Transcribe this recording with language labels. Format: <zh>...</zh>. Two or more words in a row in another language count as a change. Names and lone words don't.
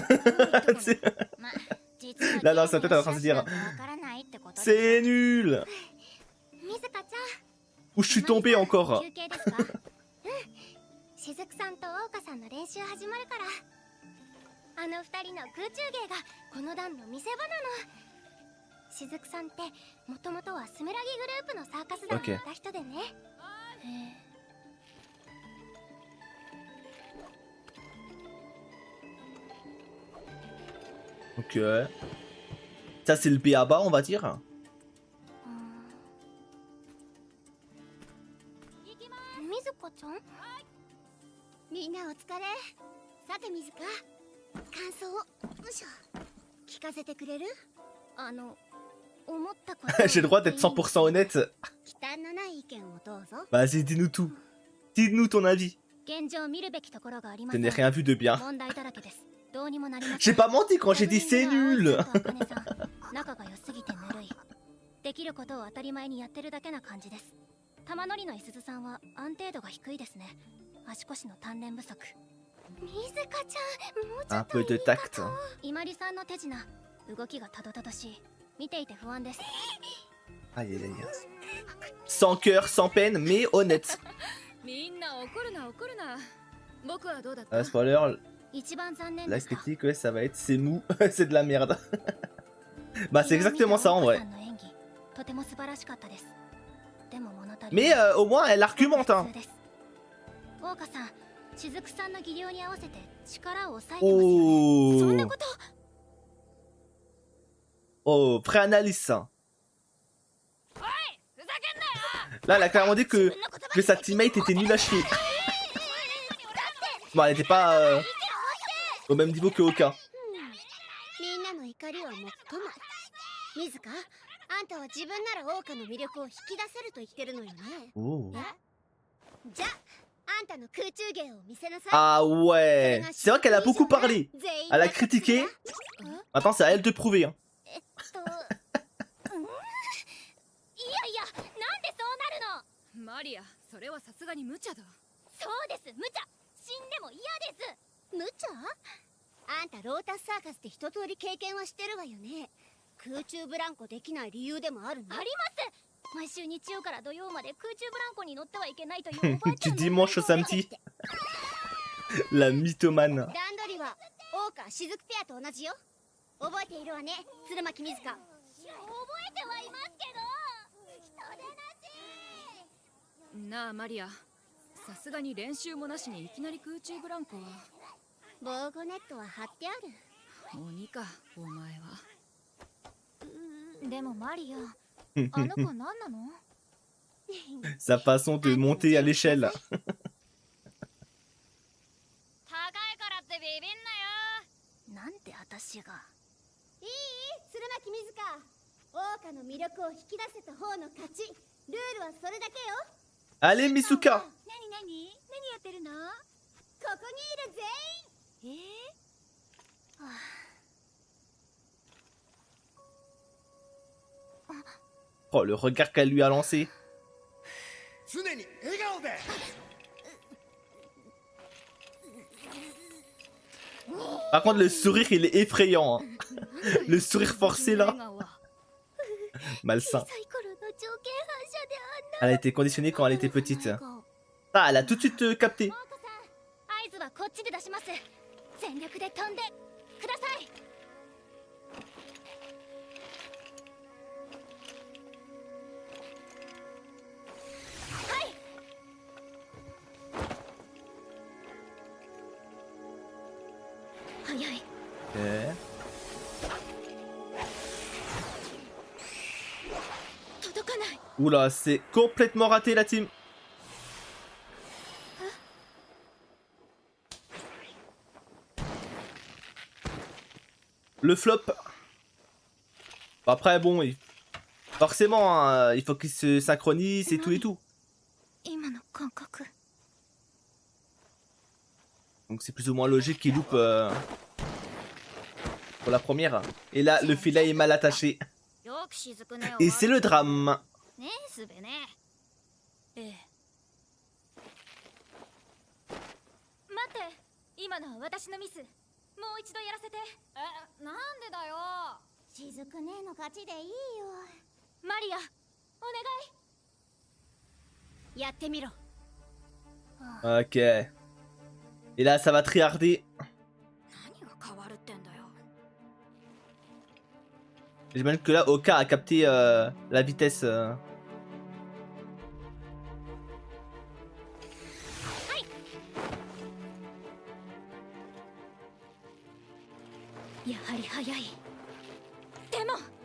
<fr>Là, dans sa tête, elle est en train de se dire c'est nul. Où je suis tombé encore.</fr> <ja>しずくさんとオオカさんの練習始まるから、あの二人の空中芸がこの団の見せ場なの。しずくさんってもともとはスメラギグループのサーカス団にいた人でね。</ja> <fr>Ok. Ça c'est le B.A.B.A. on va dire.</fr> <ja>みずこちゃん？みんなお疲れ。さてみずか、感想を聞かせてくれる？思ったこと。</ja> <fr>J'ai le droit d'être 100% honnête.</fr> <ja>忌憚のない意見をどうぞ。</ja> <fr>Vas-y, dis-nous tout. Dis-nous ton avis.</fr> <ja>現状見るべきところがあります。</ja> <fr>Je n'ai rien vu de bien.</fr> <ja>問題だらけです。 どうにもなりませ</ja> <fr>J'ai</fr> <ja>ん</ja> <fr>pas menti quand j'ai dit c'est nul.</fr> <ja>仲が良すぎてぬるい。できることを当たり前にやってるだけな感じです。玉乗りのいすずさんは安定度が低いですね。足腰の鍛錬不足。水香ちゃん、もうちょ</ja> <fr>Un</fr> <ja>っと</ja> <fr>peu de tact.</fr> <ja>伊まりさんの手品、動きがたどたどしい。見ていて不安です。</ja> <fr>Aïe aïe aïe. Sans cœur, sans peine, mais honnête.</fr> <ja>みんな怒るな怒るな。僕はどうだった？</ja> <fr>Spoiler,</fr> <ja>一番残念で</ja> <fr>la</fr> <ja>した。</ja> <fr>critique, ouais, ça va être c'est mou, c'est de la merde. Bah, c'est exactement ça en vrai.</fr> <ja>さんの演技、とても素晴らしかったです。でも物足り</ja> <fr>Mais au moins, elle argumente. Hein.</fr> <ja>普通です。大岡さん、雫さんの技量に合わせて力を抑えてますよね。そんな</ja> <fr>Oh,</fr> <ja>こと。</ja> <fr>oh, préanalyse ça. Là, elle a clairement dit que sa teammate était nulle à chier. Bon, elle était pas au même niveau que Oka.</fr> <ja>みんなの怒りはもっとも。水香、あんたは自分なら大岡の魅力を引き出せると言ってるのよね。</ja> <fr>Oh.</fr> <ja>じゃあ、あんたの空中芸を見せなさい。</ja> <fr>Ah ouais, c'est vrai qu'elle a beaucoup parlé. Elle a critiqué. Maintenant, c'est à elle de prouver. Hein.</fr> <ja>いやいや、なんでそうなるの。マリア、それはさすがに無茶だ。そうです、無茶。死んでも嫌です。無茶？あんたロータスサーカスで一通り経験はしてるわよね。空中ブランコできない理由でもあるの？あります。毎週日曜から土曜まで空中ブランコに乗ってはいけないというおばあちゃん</ja> <fr>Du dimanche au samedi. La mythomane.</fr> <ja>段取りは大岡雫ペアと同じよ。覚えているわね、鶴巻水香。覚えてはいますけど。人でなし。なあマリア、さすがに練習もなしにいきなり空中ブランコは。防護ネットは張ってある。鬼か、お前は。でもマリア、あの子何なの？</ja> <fr>Sa façon de monter à l'échelle.</fr> <ja>高いからってビビんなよ。なんで私が。いい？鶴巻水香。大岡の魅力を引き出せた方の勝ち。ルールはそれだけよ。</ja> <fr>Allez, Misuka.</fr> <ja>何やってるの？ここにいる全員。はあ</ja> <fr>Oh, le regard qu'elle lui a lancé.</fr> <ja>常に笑顔で</ja> <fr>Par contre, le sourire, il est effrayant. Hein. Le sourire forcé là. Malsain.</fr> <ja>小さい頃の条件反射であんな。</ja> <fr>Elle a été conditionnée quand elle était petite. Ah, elle a tout de suite capté.</fr> <ja>大岡さん、合図はこっちで出します。全力で飛んでください。はい。早い。</ja> <fr>Ok.</fr> <ja>届かない。</ja> <fr>Oula, c'est complètement raté la team. Le flop. Après, bon, forcément, hein, il faut qu'ils se synchronisent et tout et tout.</fr> <ja>今の感覚。</ja> <fr>Donc c'est plus ou moins logique qu'ils loupent pour la première. Et là, le filet est mal attaché.</fr> <ja>よく雫ね。</ja> <fr>Et c'est le drame.</fr> <ja>ねえ、すべね。ええ。待って、今のは私のミス。もう一度やらせて。え、なんでだよ。雫ねの勝ちでいいよ。マリア、お願い。やってみろ。</ja> <fr>Ok. Et là, ça va triarder.</fr> <ja>何が変わるってんだよ。</ja> <fr>J'imagine que là, Oka a capté la vitesse.</fr> <ja>やはり早い。でも。</ja>